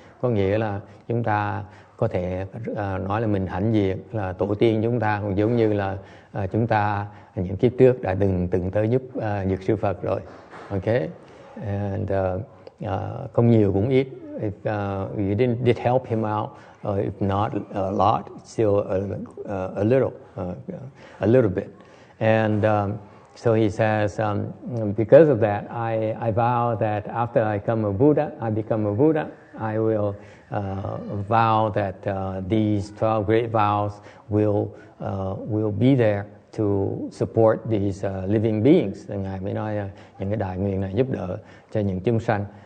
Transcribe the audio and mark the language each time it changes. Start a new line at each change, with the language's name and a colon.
Vietnamese: Có nghĩa là chúng ta có thể nói là mình hãnh diện là tổ tiên chúng ta cũng giống như là chúng ta những kiếp trước đã từng tới giúp Dược Sư Phật rồi. Okay, and không nhiều cũng ít.
English: If you did help him out, if not a lot, still a little bit. And so he says, because of that, I vow that after I become a Buddha, I will vow that these 12 great vows will be there to support these living beings.
Vietnamese: Ngài mới nói những cái đại nguyện này giúp đỡ cho những chúng sanh.